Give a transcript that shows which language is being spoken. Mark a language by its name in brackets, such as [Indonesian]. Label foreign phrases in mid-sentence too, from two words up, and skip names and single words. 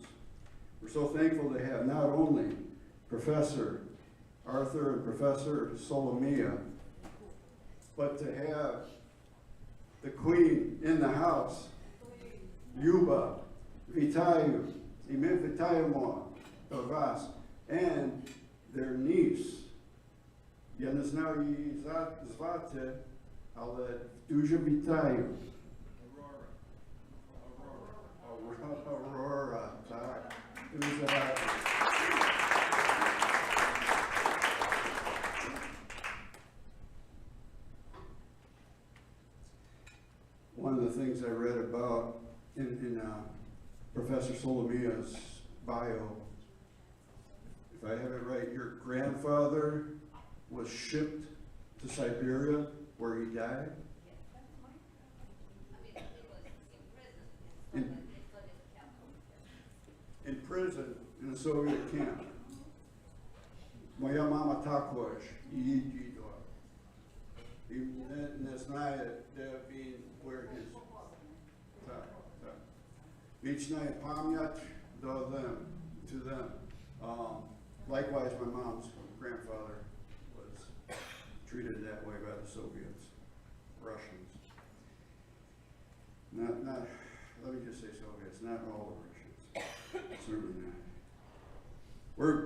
[English] We're so thankful to have not only Professor Arthur and Professor Solomia, but to have the Queen in the house, Yuba, [Ukrainian] Вітаю, і ми вітаємо вас, [English] and their niece. [Ukrainian] Я не знаю її звати, але дуже вітаю. Aurora, так. Дуже радий. [English] One of the things I read about in Professor Solomia's bio, if I have it right, your grandfather was shipped to Siberia where he died? In prison, in a Soviet camp. [Ukrainian] Моя мама також її дідо. І не знає, де він, [English] where his. [Ukrainian] Так. Вічна пам'ять [English] to them. Likewise, my mom's grandfather was treated that way by the Soviets, Russians. Not, let me just say Soviets, not all the Russians, certainly not.